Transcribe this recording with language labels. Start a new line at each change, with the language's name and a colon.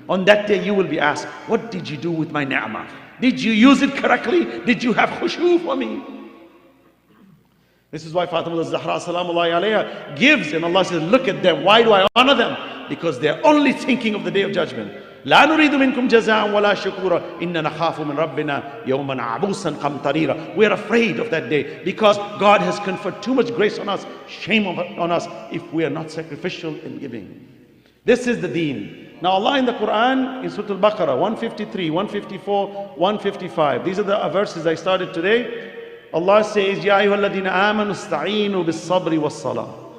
English: On that day you will be asked, what did you do with my ni'mah? Did you use it correctly? Did you have khushu for me? This is why Fatima al-Zahra salamullahi alayha gives, and Allah says, look at them. Why do I honor them? Because they're only thinking of the day of judgment.
Arabic: لا نريد منكم جزاء ولا شكورا إننا نخاف من ربنا يوما عبوسا قمطريرا.
English: We're afraid of that day because God has conferred too much grace on us, shame on us if we are not sacrificial in giving. This is the deen. Now Allah in the Quran, in Surah Al-Baqarah 153, 154, 155. These are the verses I started today. Allah says,
Arabic: Ya ayyuhalladhina amanu ista'inu bis-sabri was-salah.